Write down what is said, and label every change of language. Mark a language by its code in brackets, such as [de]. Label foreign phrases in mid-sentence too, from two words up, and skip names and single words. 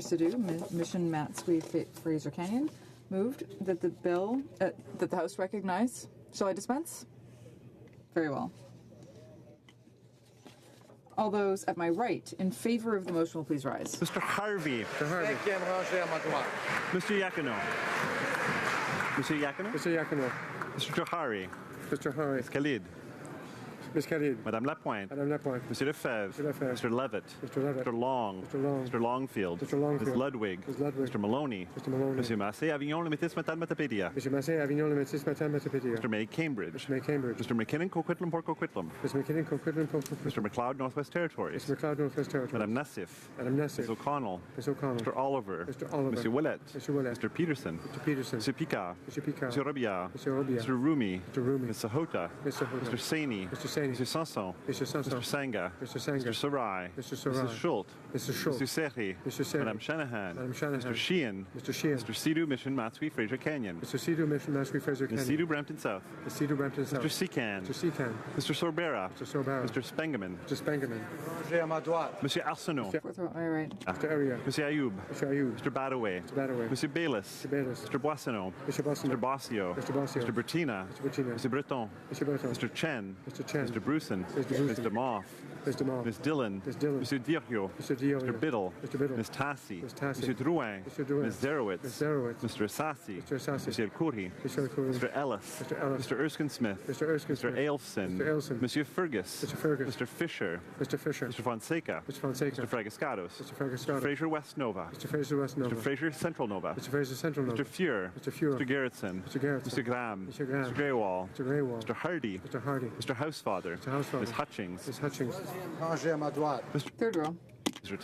[en] Sidhu, Mission Matsui Fraser Canyon, moved that the bill, that the House recognize. Shall I dispense? Very well. All those at my right in favor of the motion will please rise. Mr. Harvey. Mr. Harvey. Mr. Yakino. Mr. Yakino. Mr. Yakino. Mr. Johari. Mr. Hari. Ms. Khalid. Ms. Khalid. Madame Lapointe. Madame Lapointe. Monsieur Lefebvre. Mr. Lefebvre. Mr. Levitt. Mr. Levitt. Mr. Long. Mr. Long. Mr. Longfield. Mr. Longfield. Ms. Ludwig. Ms. Ludwig. Mr. Maloney. Mr. Maloney. Monsieur Massé, Avignon, le Métis, Matal, Matapédia. Mr. Massé, Avignon, le Métis, Matal, Matapédia. Mr. May, Cambridge. Mr. May, Cambridge. Mr. McKinnon, Coquitlam, Port Coquitlam. Mr. McKinnon, Coquitlam, Port Coquitlam. Mr. McLeod, Northwest Territories. Mr. McLeod, Northwest Territories. Madame Nassif. Madame Nassif. Ms. O'Connell. Ms. O'Connell. Mr. Oliver. Mr. Oliver. Monsieur Willett. Mr. Willett. Mr. Peterson. Mr. Peterson. Mr. Picard. Mr. Picard. Mr. Robillard. Mr. Robillard. Mr. Rumi. Mr. Rumi. Ms. Sahota. Mr. Sahota. Mr. Saini. Mr. Saini. Mr. Sanson. Mr. Sanson. Mr. Sanga. Mr. Sanga. Mr. Sarai. Mr. Sarai. Mrs. Schultz. Mr. Schultz. Mr. Serri. Mr. Serri. Madame Shanahan. Madame Shanahan. Mr. Sheehan. Mr. Sheehan. Mr. Sidhu, Mission Matsui, Fraser Canyon. Mr. Sidhu, Mission Matsui, Fraser Canyon. Ms. Sidhu, Brampton South. Ms. Sidhu, Brampton South. Mr. Secan. Mr. Secan. Mr. Sorbera. Mr. Sorbara. Mr. Spengeman. Mr. Spengeman. Monsieur Arsenault. Fourth row, all right. Mr. Area. Monsieur Ayoub. Mr. Ayoub. Mr. Badaway. Mr. Badaway. Monsieur Bayless. Mr. Bayless. Mr. Boissonneau. Mr. Bossino. Mr. Bossio. Mr. Bossio. Mr. Bertina. Mr. Bertina. Mr. Breton. Mr. Breton. Mr. Chen. Mr. Chen. Mr. Bruson. Mr. Bruson. Mr. Moff. Mr. Moore. Ms. Dillon. Ms. Dillon. Monsieur Dirio. Mr. Dio. Mr. Biddle. Mr. Biddle. Ms. Tassi. Ms. Tassi. Monsieur Drouin. Mr. Drouin. Ms. Zerowitz. Ms. Zerowitz. Mr. Assassi. Mr. Assassi. Monsieur El Khoury. Mr. El Khoury. Mr. Ellis. Mr. Ellis. Mr. Erskine Smith. Mr. Erskine Mr. Smith. Ailson. Mr. Ailson. Monsieur Fergus. Mr. Fergus. Mr. Fisher. Mr. Fisher. Mr. Fonseca. Mr. Fonseca. Mr. Fragascados. Mr. Fragascados. Fraser West Nova. Mr. Fraser West Nova. Mr. Fraser Central Nova. Mr. Fraser Central Nova. Mr. Fuhr. Mr. Fuhr. Mr. Garrettson. Mr. Garrettson. Mr. Graham. Mr. Graham. Mr. Greywall. Mr. Greywall. Mr. Hardy. Mr. Hardy. Mr. Housefather. Mr. Housefather. Ms. Hutchings. Ms. Hutchings. Mr. Third row.